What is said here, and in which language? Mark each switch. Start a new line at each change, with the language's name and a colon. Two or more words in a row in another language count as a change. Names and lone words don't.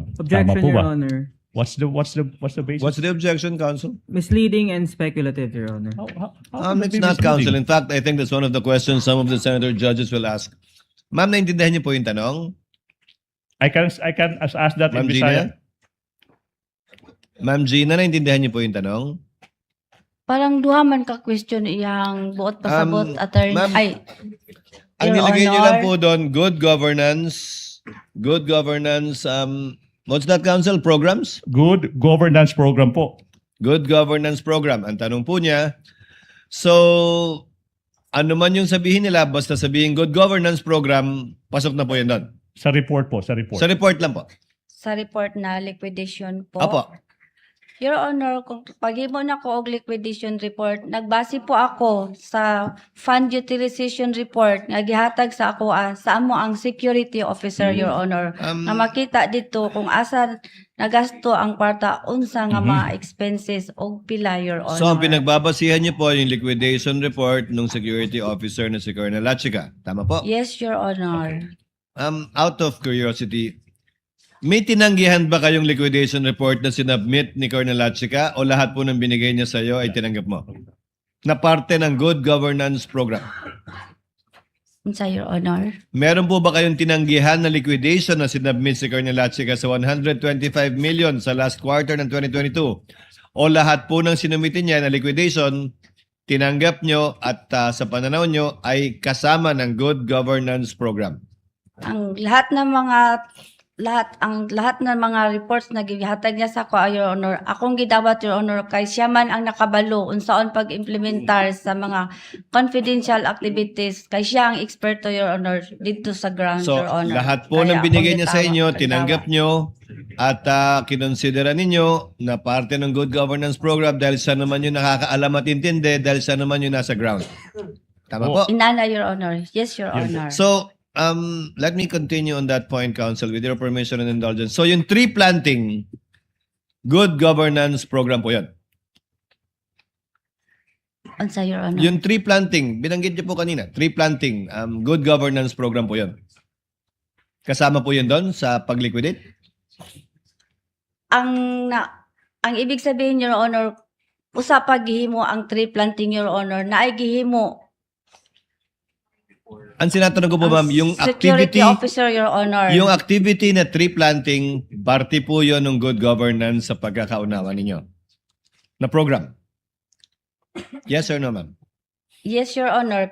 English: Objection,
Filipino: Tama po
English: Your
Filipino: ba?
English: Honor. What's the basis? What's the objection, Counsel? Misleading and speculative, Your Honor. How can it It's be not, Counsel. misleading? In fact, I think that's one of the questions some of the senator judges will ask.
Filipino: Ma'am, naintindihan niyo po yung tanong?
English: I can ask that in Ma'am Bisaya. Gina?
Filipino: Ma'am Gina, naintindihan niyo po yung tanong?
Cebuano: Parang duha man ka question iyang buot pasabot attorney. ma'am, Ay,
Filipino: Ang
English: Your
Filipino: nilagay niyo
English: Honor.
Filipino: lang po doon,
English: good governance, what's that, Counsel? Programs? Good governance program po. Good governance program.
Filipino: Ang tanong po niya, so, ano man yung sabihin nila, basta sabihin
English: good governance program,
Filipino: pasok na po yun doon. Sa report po, sa report. Sa report lang po. sa report na liquidation po. Apo.
English: Your Honor,
Cebuano: kung paghimo na ko og
English: liquidation report,
Cebuano: nagbase po ako sa
English: fund utilization report
Cebuano: nga gihatag sa ako sa amo ang
English: security officer, Your Honor.
Cebuano: Na makita dito kung asa nagasto ang kwarta unsa nga mga expenses og pila,
English: Your Honor.
Filipino: So, ang pinagbabasihan niyo po yung
English: liquidation report
Filipino: ng
English: security officer
Filipino: na si Colonel Lachica. Tama po?
English: Yes, Your Honor. Out of curiosity,
Filipino: may tinanggihan ba kayong
English: liquidation report
Filipino: na sinubmit ni Colonel Lachica o lahat po ng binigay niya sa iyo ay tinanggap mo? Na parte ng
English: good governance program.
Cebuano: Unsa,
English: Your Honor?
Filipino: Meron po ba kayong tinanggihan na liquidation na sinubmit si Colonel Lachica sa 125 million sa last quarter ng 2022? O lahat po ng sinumitin niya na liquidation, tinanggap nyo at sa pananaw nyo ay kasama ng
English: good governance program?
Cebuano: Ang lahat ng mga reports na gihatag niya sa ako,
English: Your Honor,
Cebuano: akong gidawat,
English: Your Honor,
Cebuano: kay siya man ang nakabalo unsaon pag-implementar sa mga
English: confidential activities,
Cebuano: kay siya ang eksperto,
English: Your Honor,
Filipino: dito sa ground,
English: So, Your Honor.
Filipino: lahat po
Cebuano: Kaya
Filipino: ng binigay
Cebuano: akong
Filipino: niya sa
Cebuano: gitawat,
Filipino: inyo,
Cebuano: nagtawat.
Filipino: tinanggap nyo at kinonsidera ninyo na parte ng
English: good governance program
Filipino: dahil siya naman yung nakakaalam at intindi, dahil siya naman yung nasa ground. Tama po?
Cebuano: Inana,
English: Your Honor. Yes, Your Honor. So, let me continue on that point, Counsel, with your permission and indulgence.
Filipino: So, yung
English: tree planting, good governance program
Filipino: po yun.
Cebuano: Unsa,
English: Your Honor?
Filipino: Yung
English: tree planting,
Filipino: binanggit niyo po kanina,
English: tree planting, good governance program
Filipino: po yun. Kasama po yun doon sa pag-liquidate? Ang ibig sabihin,
English: Your Honor,
Cebuano: usa pa gihimo ang
English: tree planting, Your Honor,
Cebuano: na ay gihimo
Filipino: Ang sinatanong ko po, ma'am, yung
English: Security
Filipino: activity,
English: officer, Your Honor.
Filipino: yung activity na
English: tree planting,
Filipino: parte po yun ng good governance sa pagkakaunawa ninyo na program.
English: Yes or no, ma'am? Yes, Your Honor.